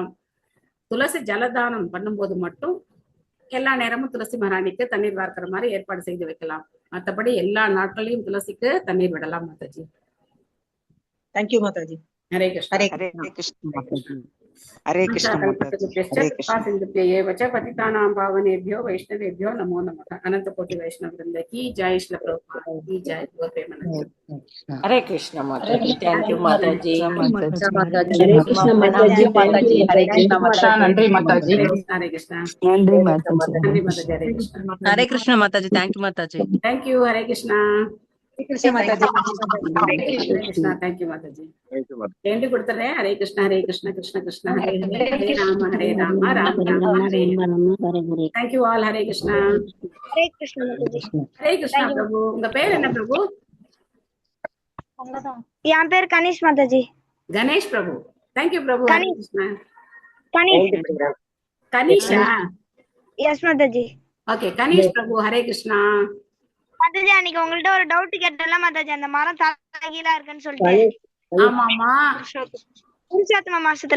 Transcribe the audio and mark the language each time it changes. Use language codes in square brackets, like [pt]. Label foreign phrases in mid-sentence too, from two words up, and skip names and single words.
[ta] துளசி ஜலதானம் பண்ணும்போது மட்டும் எல்லா நேரமும் துளசி மகாராணிக்கு தண்ணீர் வார்க்கிற மாதிரி ஏற்பாடு செய்து வைக்கலாம். மற்றபடி எல்லா நாட்களையும் துளசிக்கு தண்ணீர் விடலாம் மாதாஜி. தேங்க்யூ மாதாஜி. ஹரே கிருஷ்ணா. ஹரே ஹரே கிருஷ்ணா. கிருஷ்ண மாதாஜி. ஹரே கிருஷ்ண மாதாஜி. ஹரே கிருஷ்ண. [sa] कृपा पतितानां पावनेभ्यो वैष्णवेभ्यो नमो नमः। [hi] अनंत कोटि वैष्णव वृंद की जय। श्री प्रभुपाद की जय। गौर प्रेमानंद। हरे कृष्ण माताजी। [en] thank you [hi] माताजी। हरे कृष्ण माताजी। हरे कृष्ण माताजी। [ta] நன்றி மாதாஜி. [hi] हरे कृष्णा। [ta] நன்றி மாதாஜி. [hi] नंदी माताजी। हरे कृष्णा। हरे कृष्ण माताजी। [en] thank you [hi] माताजी। [en] thank you. [hi] हरे कृष्णा। [ta] ஹரே கிருஷ்ண மாதாஜி. [hi] हरे कृष्णा। [en] thank you [hi] माताजी। [ta] வேண்டி கொடுத்துறேன். ஹரே கிருஷ்ணா ஹரே கிருஷ்ணா கிருஷ்ண கிருஷ்ணா ஹரே ஹரே ஹரே ராம ராம ராம ஹரே ஹரே. [en] Thank you all. [ta] ஹரே கிருஷ்ணா. ஹரே கிருஷ்ண மாதாஜி. ஹரே கிருஷ்ணா பிரபு. உங்க பேர் என்ன பிரபு? என் பேர் கணேஷ் மாதாஜி. கணேஷ் பிரபு. [en] Thank you [ta] பிரபு. ஹரே கிருஷ்ணா. கணேஷ். கணேஷா? எஸ் மாதாஜி. ஓகே கணேஷ் பிரபு. ஹரே கிருஷ்ணா. மாதாஜி அன்னைக்கு உங்கள்ட்ட ஒரு டவுட் கேட்டல மாதாஜி, அந்த மரம் தலைகீழா இருக்குன்னு சொல்லிட்டு. ஆமாமா. புருஷோத்தம மாசத்துல.